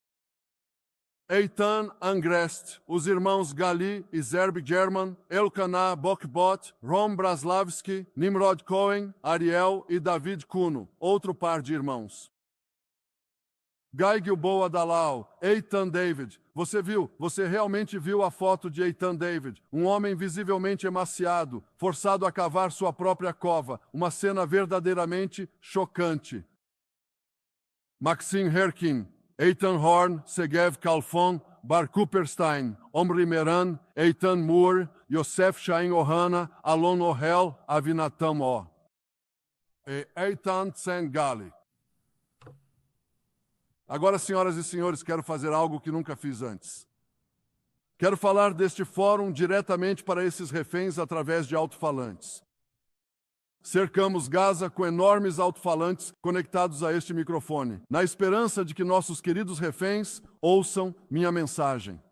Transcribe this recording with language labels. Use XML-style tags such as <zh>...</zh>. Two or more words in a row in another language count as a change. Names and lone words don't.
<pt>Eitan Angrest, os irmãos Gali e Zerb German, Elkanah Bokbot, Rom Braslavski, Nimrod Cohen, Ariel e David Kuno, outro par de irmãos. Guy Gilboa Dalal, Eitan David. Você realmente viu a foto de Eitan David, um homem visivelmente emaciado, forçado a cavar sua própria cova, uma cena verdadeiramente chocante. Maxim Herkin, Eitan Horn, Segev Kalfon, Bar Cooperstein, Omri Meran, Eitan Moore, Yosef Shain Ohana, Alon Ohel, Avinatam O. E Eitan Tsengali. Agora, senhoras e senhores, quero fazer algo que nunca fiz antes. Quero falar deste fórum diretamente para esses reféns através de alto-falantes. Cercamos Gaza com enormes alto-falantes conectados a este microfone, na esperança de que nossos queridos reféns ouçam minha mensagem.</pt>